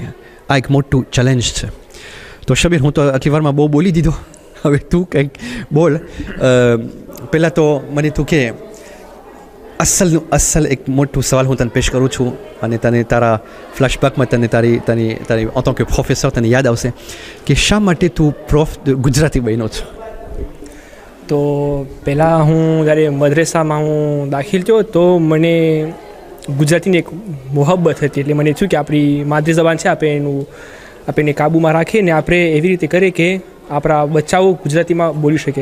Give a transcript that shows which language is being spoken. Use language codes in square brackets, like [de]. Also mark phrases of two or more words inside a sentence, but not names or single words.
[gu] આ એક મોટું ચેલેન્જ છે. તો શબીર, હું તો આટલી વારમાં બહુ બોલી દીધો, હવે તું કંઈક બોલ. પહેલાં તો મને તું કે અસલ એક મોટું સવાલ હું તને પેશ કરું છું અને તને તારા ફ્લેશબેકમાં તને તારી [fr] en tant que [gu] પ્રોફેસર તને યાદ આવશે કે શા માટે તું ગુજરાતી બન્યો છો? તો પહેલાં હું જ્યારે મદ્રેસામાં હું દાખલ થયો તો મને ગુજરાતીની એક મોહબ્બત હતી. એટલે મને થયું કે આપણી માતૃ જબાન છે, આપણે એને કાબૂમાં રાખીએ ને આપણે એવી રીતે કરીએ કે આપણા બચ્ચાઓ ગુજરાતીમાં બોલી શકે.